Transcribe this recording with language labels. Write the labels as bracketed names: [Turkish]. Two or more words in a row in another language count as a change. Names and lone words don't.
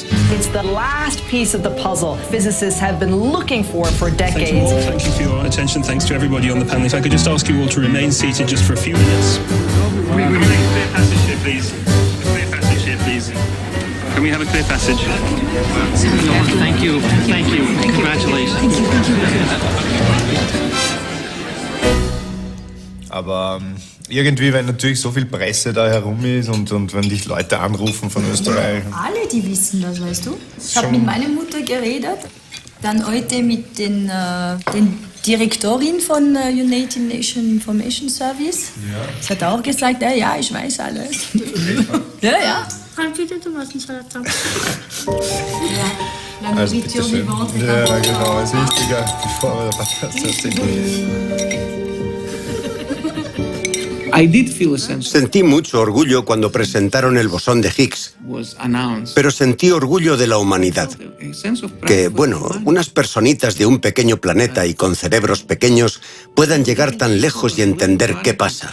[English] It's the last piece of the puzzle physicists have been looking for decades. Thank you for your attention. Thanks to everybody on the panel. If I could just ask you all to remain seated just for a few minutes. Clear passage here, please. Clear passage here, please. Can we have a clear passage? Thank you. Thank you. Congratulations. [German] Aber irgendwie, wenn natürlich so viel Presse da herum ist und wenn dich Leute anrufen von Österreich. Alle, die wissen das, weißt du. Ich habe mit meiner Mutter geredet, dann heute mit den Direktorin von United Nations Information Service. Ja. Sie hat auch gesagt, ja, ich weiß alles. Ja. Also bitte schön. Ja, genau, es ist wichtiger, bevor wir der Podcast sind. [Spanish] Sentí mucho orgullo cuando presentaron el bosón de Higgs, pero sentí orgullo de la humanidad. Que, bueno, unas personitas de un pequeño planeta y con cerebros pequeños puedan llegar tan lejos y entender qué pasa.